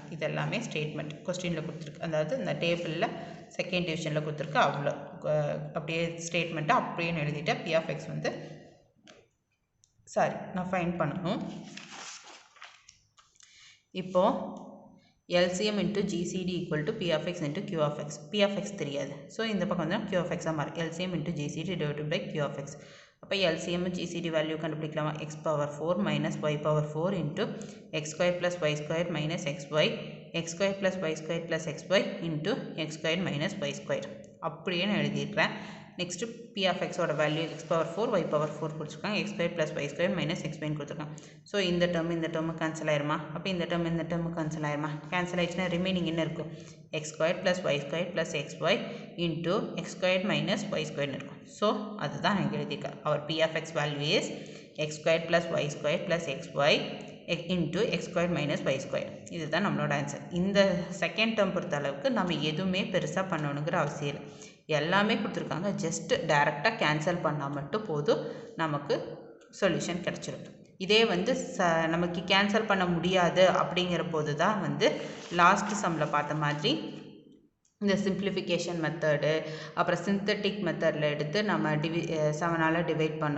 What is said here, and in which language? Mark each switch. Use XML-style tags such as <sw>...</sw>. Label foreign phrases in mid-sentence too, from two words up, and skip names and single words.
<ta>இது எல்லாமே</ta> <en>statement question</en> <ta>கொடுத்துருக்கு. அதாவது இந்த டேபிளில்</ta> <en>second division</en> <ta>கொடுத்துருக்கு. அவ்வளோ அப்படியே ஸ்டேட்மெண்ட்டை அப்படியே எழுதிட்டு</ta> <en>p of x</en> <ta>வந்து சாரி நான் ஃபைண்ட் பண்ணணும்.</ta> <en>இப்போது LCM into GCD equal to P of x into Q of x. P of x தெரியாது.</en> <ta>ஸோ இந்த பக்கம் வந்து</ta> <en>Q of x மாறு. LCM into GCD divided by Q of x.</en> <ta>அப்போ</ta> <en>LCM GCD value</en> <ta>கண்டுபிடிக்கலாமா?</ta> <en>x power 4 minus y power 4 into x square plus y square minus xy, x square plus y square plus xy into x square minus y square.</en> <ta>அப்படியே நான் எழுதியிருக்கிறேன். நெக்ஸ்ட்டு</ta> <en>P of x</en> <ta>ஓட வேல்யூ</ta> <en>x power 4 y power 4</en> <ta>கொடுத்துருக்காங்க.</ta> <en>x square plus y square minus x y</en> <ta>கொடுத்துருக்காங்க. ஸோ இந்த டேர்ம் கேன்சல் ஆயிருமா? அப்போ இந்த</ta> <en>term cancel</en> <ta>ஆயிருமா? கேன்சல் ஆயிடுச்சுன்னா ரிமைனிங் என்ன இருக்கும்?</ta> <en>x square plus y square plus xy into x square minus y square இருக்கும்.</en> <ta>ஸோ அதுதான் நான் எழுதியிருக்கேன்.</ta> <en>our P of x value is x square plus y square plus xy into x square minus y square.</en> <ta>இதுதான் நம்மளோட ஆன்சர். இந்த</ta> <en>second term</en> <ta>பொறுத்த அளவுக்கு நம்ம எதுவுமே பெருசாக பண்ணணுங்கிற அவசியம் இல்லை. எல்லாமே கொடுத்துருக்காங்க.</ta> <en>just directly</en> <ta>கேன்சல் பண்ணால் மட்டும் போதும், நமக்கு சொல்யூஷன் கிடச்சிடும். இதே வந்து நமக்கு கேன்சல் பண்ண முடியாது அப்படிங்கிற போது தான் வந்து</ta> <en>last sum</en> <ta>பார்த்த மாதிரி இந்த</ta> <en>simplification method,</en> <ta>அப்புறம்</ta> <en>synthetic method</en> <ta>எடுத்து நம்ம 7ஆல் டிவைட் பண்ணோம்.</ta>